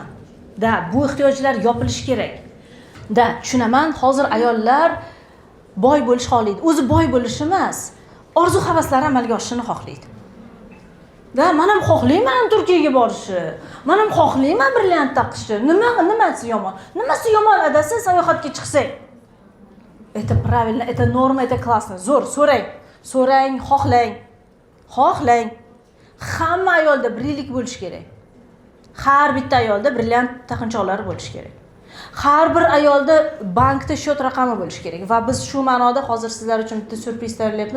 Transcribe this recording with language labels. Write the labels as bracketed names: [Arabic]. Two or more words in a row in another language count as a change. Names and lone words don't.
[Uzbek] Bu ehtiyojlar yopilishi kerak. Tushunaman, hozir ayollar boy bo'lish xohlaydi. O'zi boy bo'lish emas, orzu-havaslari amalga oshishini xohlaydi. Men ham xohlayman Turkiyaga borishni. Men ham xohlayman brilliant taqishni. Nimasi yomon? Nimasi yomon adasi sayohatga chiqsak? [Russian] Это правильно, это норма, это классно. [Uzbek] Zo'r, so'rang, xohlang. Hamma ayolda brilliant bo'lish kerak. Har bitta ayolda brilliant taqinchoqlari bo'lish kerak. Har bir ayolda bankda shot raqami bo'lishi kerak va biz shu ma'noda hozir sizlar uchun bitta surpriz tayyorlayapmiz.